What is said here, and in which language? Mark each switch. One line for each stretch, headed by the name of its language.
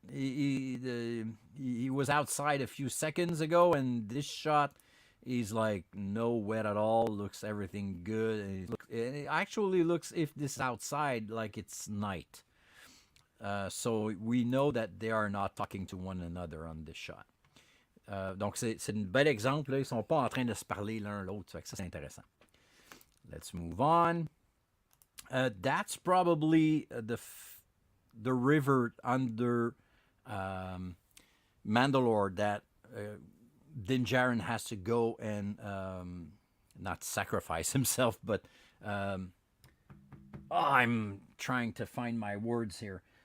English: He was outside a few seconds ago, and this shot, he's like no wet at all. Looks everything good, and it actually looks, if this is outside, like it's night. So we know that they are not talking to one another on this shot.
French: Donc c'est un bel exemple. Là. Ils sont pas en train de se parler l'un l'autre. Ça c'est intéressant.
English: Let's move on. That's probably the river under Mandalore that Din Djarin has to go and not sacrifice himself, but I'm trying to find my words here.